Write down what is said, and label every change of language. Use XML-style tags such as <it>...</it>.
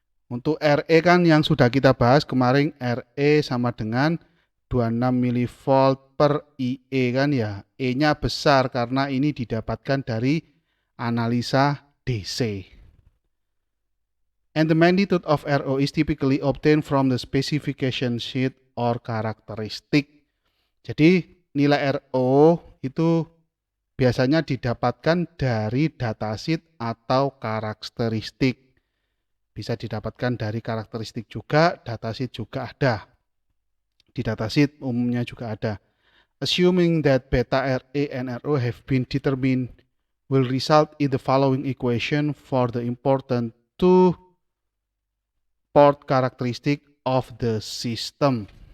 <id>Untuk RE kan yang sudah kita bahas kemarin, RE sama dengan 26 mV per IE kan ya. E-nya besar karena ini didapatkan dari analisa DC.</id> <en>And the magnitude of RO is typically obtained from the specification sheet or characteristic.</en> <id>Jadi nilai RO itu biasanya didapatkan dari datasheet atau karakteristik. Bisa didapatkan dari karakteristik juga, datasheet juga ada. Di datasheet umumnya juga ada.</id> <en>Assuming that beta RE and RO have been determined will result in the following equation for the important two port characteristic of the system.</en>